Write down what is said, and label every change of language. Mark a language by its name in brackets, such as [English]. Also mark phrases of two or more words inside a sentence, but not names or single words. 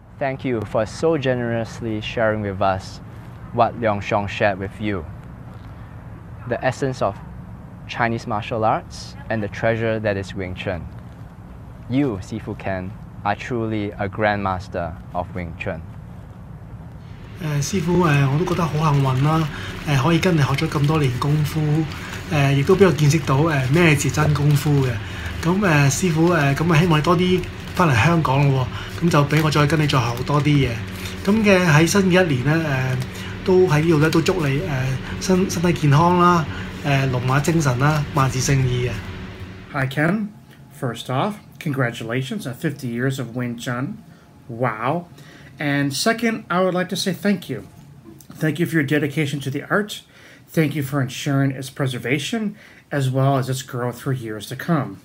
[English] Thank you for so generously sharing with us what Longsheng shared with you. The essence of Chinese martial arts and the treasure that is Wing Chun. You, Sifu Ken, are truly a grandmaster of Wing Chun. [Cantonese] 師傅我都覺得好幸運啦，可以跟你學咗咁多年功夫，亦都俾我見識到咩字真功夫嘅。咁師傅咁希望你多啲翻嚟香港咯喎，咁就俾我再跟你再學好多啲嘢。咁嘅喺新嘅一年咧都喺呢度咧都祝你身體健康啦，龍馬精神啦，萬事勝意嘅。 [English] Hi Ken, first off, congratulations on 50 years of Wing Chun. Wow. And second, I would like to say thank you. Thank you for your dedication to the art. Thank you for ensuring its preservation as well as its growth for years to come.